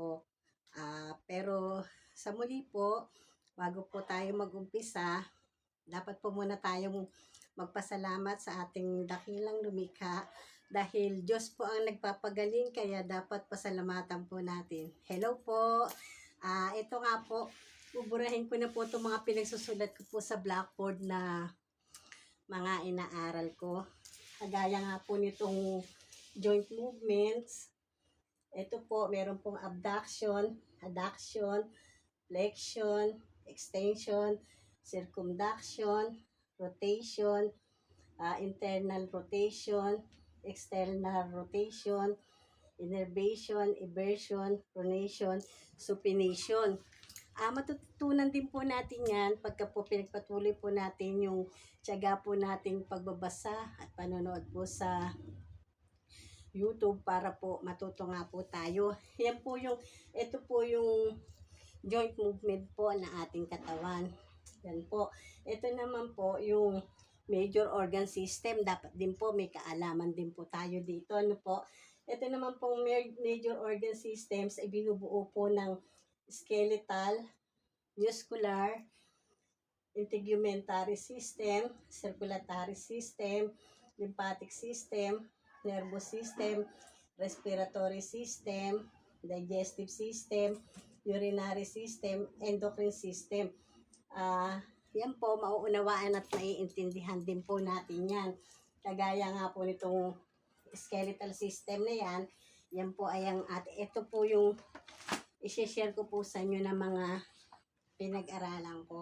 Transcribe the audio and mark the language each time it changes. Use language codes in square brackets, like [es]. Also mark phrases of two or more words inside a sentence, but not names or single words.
[tl] Pero sa muli po, bago po tayo mag-umpisa, dapat po muna tayong magpasalamat sa ating dakilang lumikha dahil Diyos po ang nagpapagaling kaya dapat pasalamatan po natin. Hello po! Ito nga po, buburahin ko na po itong mga pinagsusulat ko po sa blackboard na mga inaaral ko. Kagaya nga po nitong [en] joint movements. [tl] Ito po, meron pong [en] abduction, adduction, flexion, extension, circumduction, rotation, internal rotation, external rotation, innervation, eversion, pronation, supination. [tl] Matututunan din po natin yan pagka po pinagpatuloy po natin yung tiyaga po nating pagbabasa at panonood po sa YouTube para po matuto nga po tayo. Yan po yung, ito po yung [en] joint movement [tl] po ng ating katawan. Yan po. Ito naman po yung [en] major organ system. [tl] Dapat din po may kaalaman din po tayo dito. Ano po? Ito naman pong [en] major organ systems [tl] ay binubuo po ng [en] skeletal, muscular, integumentary system, circulatory system, lymphatic system, nervous system, respiratory system, digestive system, urinary system, endocrine system. [tl] Yan po, mauunawaan at maiintindihan din po natin yan. Kagaya nga po nitong [en] skeletal system [tl] na yan, yan po ay ito po yung i-share ko po sa inyo ng mga pinag-aralan ko.